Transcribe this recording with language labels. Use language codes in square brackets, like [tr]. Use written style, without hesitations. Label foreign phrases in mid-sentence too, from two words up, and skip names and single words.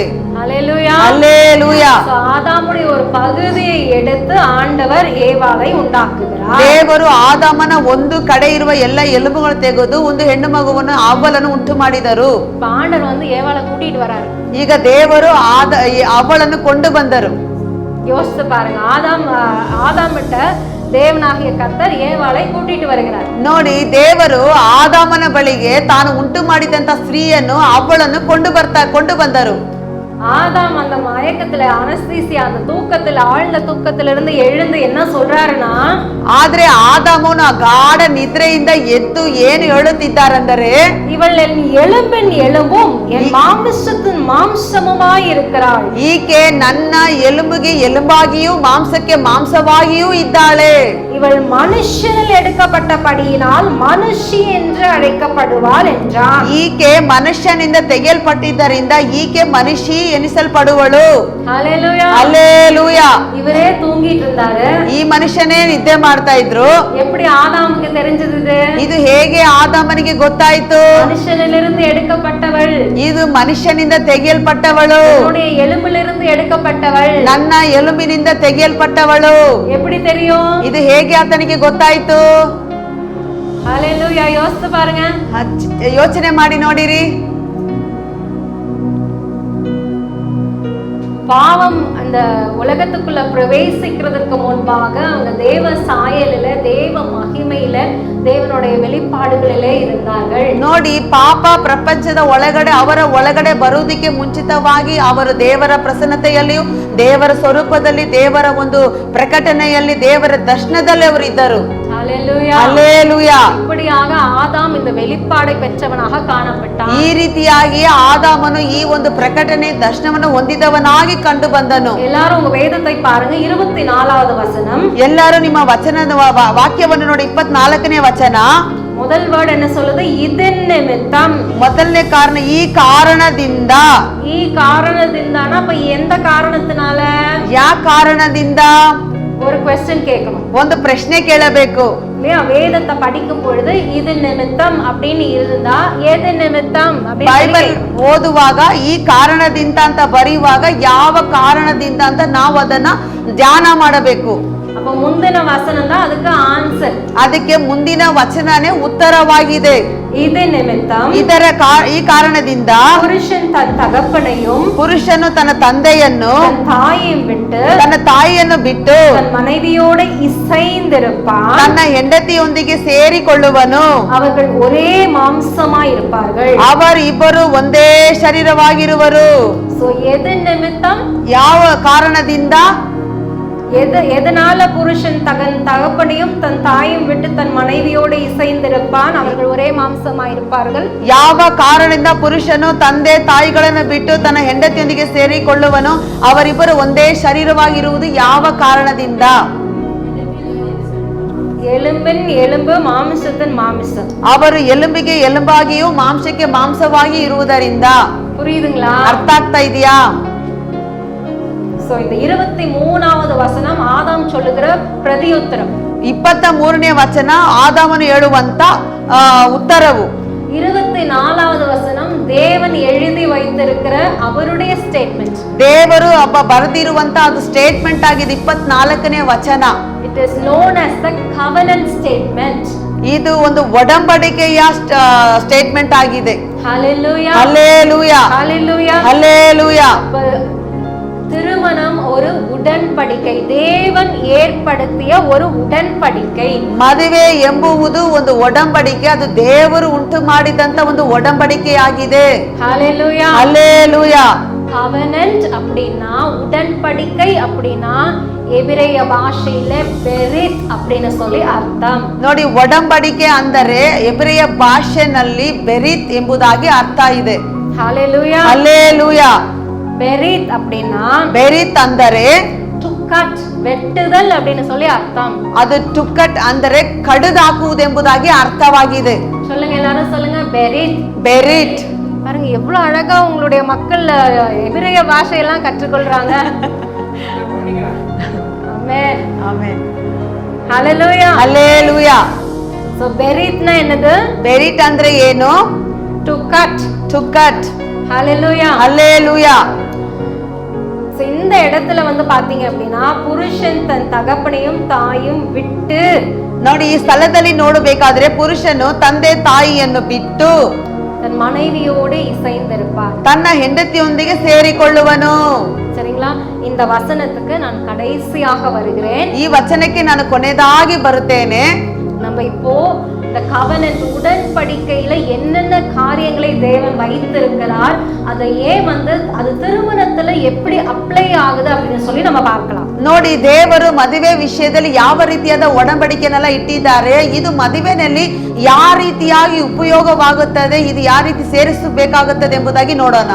[ta] ஹல்லேலூயா, ஹல்லேலூயா. ஆதாமுடைய ஒரு பகுதியை எடுத்து ஆண்டவர் ஏவாளை உண்டாக்குகிறார். [kn] ದೇವರು ಆದಾಮನ ಒಂದು ಕಡೆ ಇರುವ ಎಲ್ಲ ಎಲುಬುಗಳು ತೆಗೆದು ಒಂದು ಹೆಣ್ಣು ಮಗುವನ್ನು ಅವಳನ್ನು ಉಂಟು ಮಾಡಿದರು. [ta] ஆண்டவர் வந்து ஏவாளை கூட்டிட்டு வராரு. [kn] ಈಗ ದೇವರು ಅವಳನ್ನು ಕೊಂಡು ಬಂದರು. [ta] யோசித்து பாருங்க, ஆதாமிட்ட தேவனாகிய கர்த்தர் ஏவாளை கூட்டிட்டு வருகிறார். [kn] ನೋಡಿ, ದೇವರು ಆದಾಮನ ಬಳಿಗೆ ತಾನು ಉಂಟು ಮಾಡಿದಂತ ಸ್ತ್ರೀಯನ್ನು ಅವಳನ್ನು ಕೊಂಡು ಬಂದರು. [ta] ஆதாம் அந்த மயக்கத்துல அனஸ்தீசியா, அந்த தூக்கத்துல, ஆழ்ந்த தூக்கத்துல இருந்து எழுந்து என்ன சொல்றாருன்னா, [kn] ಆದ್ರೆ ಆದಾಮನು ಆ ಗಾಢ ನಿದ್ರೆಯಿಂದ ಎದ್ದು ಏನು ಹೇಳುತ್ತಿದ್ದಾರೆಂದರೆ, [ta] ಇವள் என் எலும்பின் எலும்பும் என் மாம்சத்தின் மாம்சமுமாய் இருக்கிறாள். [kn] ಈಕೆ ನನ್ನ ಎಲುಬಿಗೆ ಎಲುಬಾಗಿಯೂ ಮಾಂಸಕ್ಕೆ ಮಾಂಸವಾಗಿಯೂ ಇದ್ದಾಳೆ. [ta] இவள் மனுஷனில் எடுக்கப்பட்டபடியினால் மனுஷி என்று அழைக்கப்படுவாள் என்றார். [kn] ಈಕೆ ಮನುಷ್ಯನಿಂದ ತೆಗೆಯಲ್ಪಟ್ಟಿದ್ದರಿಂದ ಈಕೆ ಮನುಷ್ಯ ಎನಿಸಲ್ಪಡುವಳು. [ta] ஹல்லேலூயா, ஹல்லேலூயா. ಇವರೇ தூங்கிட்டு இருந்தாரு. [kn] ಈ ಮನುಷ್ಯನೇ ನಿದ್ದೆ ಮಾಡ್ತಾ ಇದ್ರು. [ta] எப்படி ஆதாமுக்கு தெரிஞ்சது? [kn] ಇದು ಹೇಗೆ ಆದಾಮನಿಗೆ ಗೊತ್ತಾಯ್ತು? [ta] மனுஷனிலிருந்து எடுக்கப்பட்டவள், [kn] ಇದು ಮನುಷ್ಯನಿಂದ ತೆಗೆಯಲ್ಪಟ್ಟವಳು, [ta] என்னுடைய எலும்பிலிருந்து எடுக்கப்பட்டவள், [kn] ನನ್ನ ಎಲುಬಿನಿಂದ ತೆಗೆಯಲ್ಪಟ್ಟವಳು. [ta] எப்படி தெரியும்? [kn] ಇದು ಹೇಗೆ ಆತನಿಗೆ ಗೊತ್ತಾಯ್ತು? [ta] ஹல்லேலூயா, யோசித்து பாருங்க, [kn] ಯೋಚನೆ ಮಾಡಿ ನೋಡಿರಿ. [ta] பாவம் அந்த உலகத்துக்குள்ள பிரவேசிக்கிறதுக்கு முன்பாக அவங்க தேவ சாயலில, தேவ மகிமையில, தேவனுடைய வெளிப்பாடுகளிலே இருந்தார்கள். [kn] ನೋಡಿ, ಪಾಪ ಪ್ರಪಂಚದ ಒಳಗಡೆ ಅವರ ಒಳಗಡೆ ಬರುವುದಕ್ಕೆ ಮುಂಚಿತವಾಗಿ ಅವರು ದೇವರ ಪ್ರಸನ್ನತೆಯಲ್ಲಿಯೂ, ದೇವರ ಸ್ವರೂಪದಲ್ಲಿ, ದೇವರ ಒಂದು ಪ್ರಕಟಣೆಯಲ್ಲಿ, ದೇವರ ದರ್ಶನದಲ್ಲಿ ಅವರು ಇದ್ದರು. [ta] ஹல்லேலூயா, ஹல்லேலூயா. இப்படியாக ஆதாம் இந்த வெளிப்பாடை பெற்றவனாக காணப்பட்டான். [kn] ಈ ರೀತಿಯಾಗಿ ಆದಾಮನು ಈ ಒಂದು ಪ್ರಕಟಣೆ ದರ್ಶನವನ್ನು ಹೊಂದಿದವನಾಗಿ ಕಂಡು ಬಂದನು. [ta] எல்லாரும் உங்க வேதத்தை பாருங்க, 24வது வசனம். [kn] ಎಲ್ಲರೂ ನಿಮ್ಮ ವಚನದ ವಾಕ್ಯವನ್ನು ನೋಡಿ, 24ನೇ ವಚನ. [ta] முதல் வேர்ட் என்ன சொல்லுது? இதன் நிமித்தம். [kn] ಮೊದಲನೇ ಕಾರಣ, ಈ ಕಾರಣದಿಂದ. ಈ ಕಾರಣದಿಂದಾனா? [ta] அப்ப எந்த காரணத்தினால? [kn] ಯಾವ ಕಾರಣದಿಂದ? [ta] ஒரு क्वेश्चन கேட்கணும், [kn] ಒಂದು ಪ್ರಶ್ನೆ ಕೇಳಬೇಕು [ta] இல்லையா? வேதத்தை படிக்கும் பொழுது இது நிமித்தம் அப்படின்னு இருந்தா எது நிமித்தம் [kn] ಬೈಬಲ್ ಓದುವಾಗ ಈ ಕಾರಣದಿಂದ ಅಂತ ಬರೆಯುವಾಗ ಯಾವ ಕಾರಣದಿಂದ ಅಂತ ನಾವು ಅದನ್ನ ಧ್ಯಾನ ಮಾಡಬೇಕು. [ta] அப்ப முந்தின வசனம் தான் அதுக்கு ஆன்சர். [kn] ಅದಕ್ಕೆ ಮುಂದಿನ ವಚನನೇ ಉತ್ತರವಾಗಿದೆ. [ta] இது நிமித்தம், [kn] ಈ ಕಾರಣದಿಂದ [ta] புருஷன் தன் தகப்பனையும், [kn] ಪುರುಷನು ತನ್ನ ತಂದೆಯನ್ನು, [ta] தன் தாயையும் விட்டு, [kn] ತನ್ನ ತಾಯಿಯನ್ನು ಬಿಟ್ಟು, [ta] தன் மனைவியோட இசைந்திருப்பான், [kn] ತನ್ನ ಹೆಂಡತಿಯೊಂದಿಗೆ ಸೇರಿಕೊಳ್ಳುವನು. [ta] அவர்கள் ஒரே மாம்சமாய் இருப்பார்கள். [kn] ಅವರಿಬ್ಬರು ಒಂದೇ ಶರೀರವಾಗಿರುವರು. [ta] சோ எது நிமித்தம்? [kn] ಯಾವ ಕಾರಣದಿಂದ? [ta] எதனால புருஷன் தன் தகப்பனையும் தன் தாயும் விட்டு தன் மனைவியோடு இசைந்திருப்பான், அவர்கள் ஒரே மாம்சமாயிருப்பார்கள். [kn] ಯಾವ ಕಾರಣದಿಂದ ಪುರುಷನು ತಂದೆ ತಾಯಿಗಳನ್ನು ಬಿಟ್ಟು ತನ್ನ ಹೆಂಡತಿಯೊಂದಿಗೆ ಸೇರಿಕೊಳ್ಳುವನು? ಅವರಿಬ್ಬರು ಒಂದೇ ಶರೀರವಾಗಿರುವುದು ಯಾವ ಕಾರಣದಿಂದ? [ta] எலும்பின் எலும்பு, மாமிசத்தின் மாமிசம். [kn] ಅವರು ಎಲುಬಿಗೆ ಎಲುಬಾಗಿಯೂ ಮಾಂಸಕ್ಕೆ ಮಾಂಸವಾಗಿ ಇರುವುದರಿಂದ. [ta] புரியுதுங்களா? [kn] ಅರ್ಥ ಆಗ್ತಾ ಇದೆಯಾ? [ta] சோ இந்த 23வது வசனம் ஆதாம் சொல்லுகிற பிரதியுத்தரம். [kn] 23ನೇ ವಚನ ಆದಾಮನು ಹೇಳುವಂತ ಉತ್ತರವು. [ta] 24வது வசனம் தேவன் எழுதி வைத்திருக்கிற அவருடைய ಸ್ಟೇಟ್ಮೆಂಟ್. [kn] ದೇವರು ಬರೆದಿರುವಂತ ಅದು ಸ್ಟೇಟ್ಮೆಂಟ್ ಆಗಿದೆ. 24ನೇ ವಚನ. [en] It is known as the covenant statement. [kn] ಇದು ಒಂದು ಒಡಂಬಡಿಕೆಯ ಸ್ಟೇಟ್ಮೆಂಟ್ ಆಗಿದೆ. [ta] ஹல்லேலூயா, ஹல்லேலூயா, ஹல்லேலூயா, ஹல்லேலூயா. திருமணம் ஒரு உடன்படிக்கை, தேவன் ஏற்படுத்திய ஒரு உடன்படிக்கை. [kn] ಮದುವೆ ಎಂಬುವುದು ಒಂದು ಒಡಂಬಡಿಕೆ, ಅದು ದೇವರು ಉಂಟು ಮಾಡಿದಂತ ಒಂದು ಒಡಂಬಡಿಕೆಯಾಗಿದೆ. [ta] ஹல்லேலூயா, ஹல்லேலூயா. கவெனன்ட் அப்படின்னா, உடன்படிக்கை அப்படின்னா எபிரேய ಭಾಷೆயில பெரித் அப்படின்னு சொல்லி ಅರ್ಥம். [kn] ನೋಡಿ, ಒಡಂಬಡಿಕೆ ಅಂದರೆ ಎಬ್ರಿಯ ಭಾಷೆನಲ್ಲಿ ಬೆರಿತ್ ಎಂಬುದಾಗಿ ಅರ್ಥ ಇದೆ. [ta] ஹல்லேலூயா, [kn] ಹಲ್ಲೇಲೂಯಾ. [ta] பெரித் அப்படின்னா [kn] ಬೆರಿತ್ ಅಂದರೆ [en] to cut, [ta] வெட்டுதல் அப்படின்னு சொல்லி அர்த்தம். [kn] ಅದು [en] to cut [kn] ಅಂದರೆ ಕಡಿದಾಕುವುದೆಂಬುದಾಗಿ ಅರ್ಥವಾಗಿದೆ. [ta] சொல்லுங்க, எல்லாரும் சொல்லுங்க, பெரித். [kn] ಬೆರಿಟ್. [ta] பாருங்க எவ்வளவு அழகா உங்களுடைய மக்கள் எபிரேய பாஷையெல்லாம் கற்றுக்கொள்றாங்க. ஆமென், [kn] ಆಮೆನ್. [ta] ஹalleluya, [kn] ಹಲ್ಲೆಲೂಯಾ. [ta] சோ பெரித்னா என்னது? [kn] ಬೆರಿಟ್ ಅಂದ್ರೆ ಏನು? [en] to cut. to cut. [ta] ஹalleluya. [kn] ಹಲ್ಲೆಲೂಯಾ. [ta] சோ இந்த இடத்துல வந்து பாத்தீங்க அப்படின்னா புருஷன் தன் தகப்பனையும் தாயும் விட்டு, [kn] ನೋಡಿ ಈ ಸ್ಥಳದಲ್ಲಿ ನೋಡಬೇಕಾದ್ರೆ ಪುರುಷನು ತಂದೆ ತಾಯಿಯನ್ನು ಬಿಟ್ಟು [ta] தன் மனைவியோடு இசைந்திருப்பார். [kn] ತನ್ನ ಹೆಂಡತಿಯೊಂದಿಗೆ ಸೇರಿಕೊಳ್ಳುವನು. [ta] சரிங்களா? இந்த வசனத்துக்கு நான் கடைசியாக வருகிறேன். [kn] ಈ ವಚನಕ್ಕೆ ನಾನು ಕೊನೆಯದಾಗಿ ಬರುತ್ತೇನೆ. [ta] நம்ம இப்போ இந்த கவனன்ட் உடன்படிக்கையில என்னென்ன காரியங்களை தேவன் வைத்திருக்கிறார், அதை ஏன் வந்து அது திருமணத்துல எப்படி அப்ளை ஆகுது அப்படின்னு சொல்லி நம்ம பார்க்கலாம். [kn] ನೋಡಿ, ದೇವರು ಮದುವೆ ವಿಷಯದಲ್ಲಿ ಯಾವ ರೀತಿಯಾದ ಒಡಂಬಡಿಕೆನೆಲ್ಲ ಇಟ್ಟಿದ್ದಾರೆ, ಇದು ಮದುವೆನಲ್ಲಿ ಯಾವ ರೀತಿಯಾಗಿ ಉಪಯೋಗವಾಗುತ್ತದೆ, ಇದು ಯಾವ ರೀತಿ ಸೇರಿಸಬೇಕಾಗುತ್ತದೆ ಎಂಬುದಾಗಿ ನೋಡೋಣ.